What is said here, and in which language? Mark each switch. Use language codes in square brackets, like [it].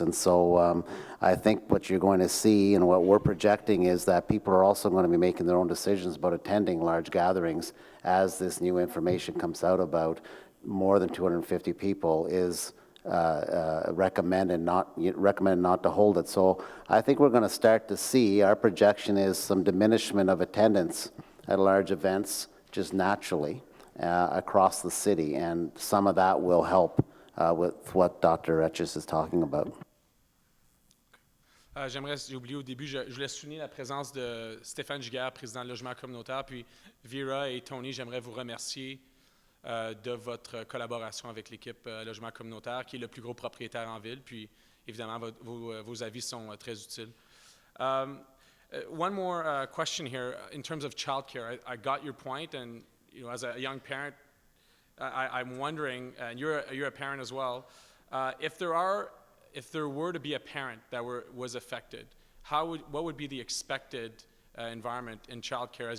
[en] And so I think what you're going to see and what we're projecting is that people are also going to be making their own decisions about attending large gatherings as this new information comes out about more than 250 people is recommended not to hold it. So I think we're going to start to see, our projection is some diminishment of attendance at large events just naturally across the city, and some of that will help with what Dr. Etches is talking about. [fr] J'ai oublié au début, je voulais souligner la présence de Stéphane Giguère, président de logement communautaire, puis Vera et Tony, j'aimerais vous remercier de votre collaboration avec l'équipe logement communautaire, qui est le plus gros propriétaire en ville, puis évidemment, vos avis sont très utiles. [en] One more question here in terms of childcare. I got your point, and as a young parent, I'm wondering, and you're a parent as well, if there were to be a parent that was affected, what would be the expected environment in childcare?